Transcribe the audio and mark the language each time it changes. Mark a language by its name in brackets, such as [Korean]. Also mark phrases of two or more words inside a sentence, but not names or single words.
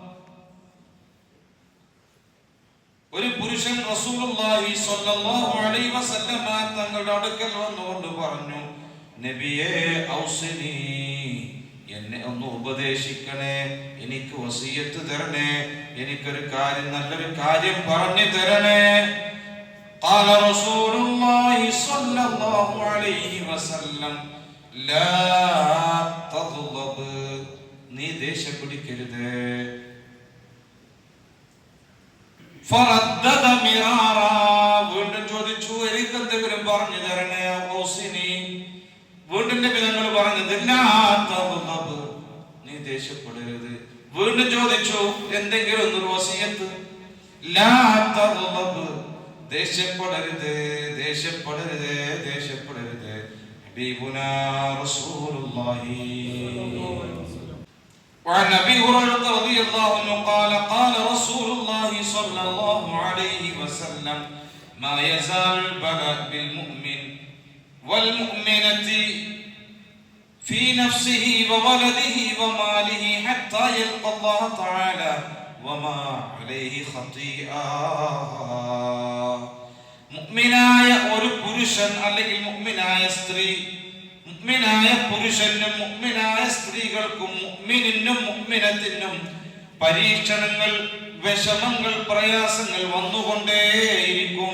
[Malayalam] ഒരു പുരുഷൻ [Arabic] رسول الله صلى الله عليه وسلم [Malayalam] തങ്ങളുടെ അടുക്കൽ വന്നുകൊണ്ട് പറഞ്ഞു, നബിയേ ഔസിനി, എന്നെ ഒന്ന് ഉപദേശിക്കണേ, എനിക്ക് വസിയത്ത് തരണേ, എനിക്കൊരു കാര്യം, നല്ലൊരു കാര്യം പറഞ്ഞു തരണേ. [Arabic] قال رسول الله صلى الله عليه وسلم لا تغضب, [Malayalam] നീ ദേഷ്യം പിടിക്കരുത്. [Arabic] فردد مرارا, [Malayalam] വീണ്ടും ചോദിച്ചു, എനിക്ക് എന്തെങ്കിലും പറഞ്ഞു തരണേ. ഔസിനി, വീണ്ടും നബി തങ്ങൾ പറഞ്ഞത് [Arabic] لا تغضب, [Malayalam] നീ ദേഷ്യപ്പെടരുത്. വീണ്ടും ചോദിച്ചു, എന്തെങ്കിലും ഒരു വസിയത്ത്. [Arabic] لا تغضب, [Malayalam] ദേഷ്യപ്പെടരുത്, ദേഷ്യപ്പെടരുത്, ദേഷ്യപ്പെടരുത്. [Arabic] حبيبنا رسول الله. وعن أبي هريرة رضي الله عنه قال قال رسول الله صلى الله عليه وسلم ما يزال البلاء بالمؤمن والمؤمنة في نفسه وولده وماله حتى يلقى الله تعالى وما عليه خطيئة. [Malayalam] മുഅ്മിനായ ഒരു പുരുഷൻ അല്ലെങ്കിൽ മുഅ്മിനായ സ്ത്രീ, മുഅ്മിനായ പുരുഷനും മുഅ്മിനായ സ്ത്രീകൾക്കും മുഅ്മിനിനും മുഅ്മിനത്തിനും പരീക്ഷണങ്ങൾ, വിഷമങ്ങൾ, പ്രയാസങ്ങൾ വന്നുകൊണ്ടേയിരിക്കും.